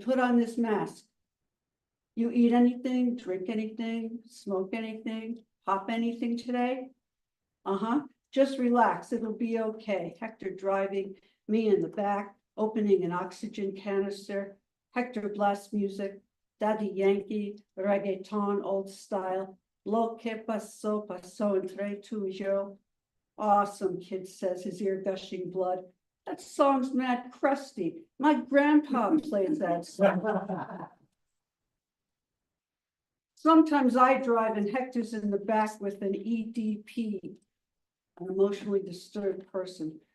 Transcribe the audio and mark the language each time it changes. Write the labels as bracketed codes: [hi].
[en] Put on this mask. You eat anything, drink anything, smoke anything, pop anything today? Just relax. It'll be okay. Hector driving, me in the back, opening an oxygen canister. Hector blasts music, Daddy Yankee, reggaeton, old style. [es] Lo que pasó, pasó entre tú y yo. [en] Awesome, kid says, his ear gushing blood. That song's mad crusty. My grandpa plays that song. Sometimes I drive and Hector's in the back with an EDP, an emotionally disturbed person.